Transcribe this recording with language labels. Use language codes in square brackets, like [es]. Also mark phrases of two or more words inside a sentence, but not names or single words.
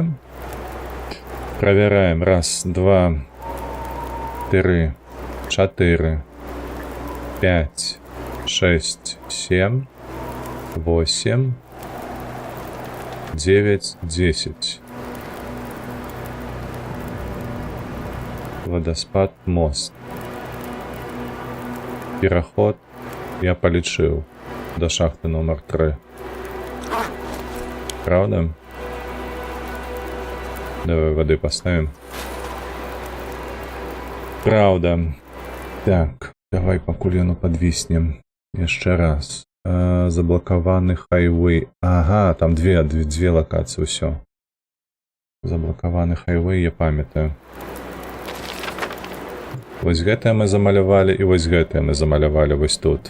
[be] Правяраем. Раз, два, три, 4, 5, 6, 7, 8, 9, 10. Водоспад, мост. Пераход я полічыў до шахты номер 3. [ru] Правда? Давай воды поставим. Правда. Так, давай пакуль яно подвіснем. [be] Яшчэ раз. Заблокаваны хайвей. [ru] Ага, там две локации, все. [be] Заблокаваны хайвей, я памятаю. Вось гэтае мы замалявалі, і вось гэтае мы замалявалі вось тут.